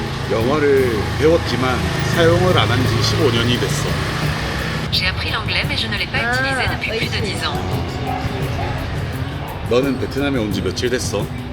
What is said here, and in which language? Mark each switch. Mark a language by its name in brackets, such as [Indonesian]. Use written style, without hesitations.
[Korean] 영어를 배웠지만 사용을 안 한 지 15년이 됐어. [French] J'ai appris l'anglais, mais je ne l'ai pas utilisé depuis plus de 10 ans. [Korean] 너는 베트남에 온 지 며칠 됐어?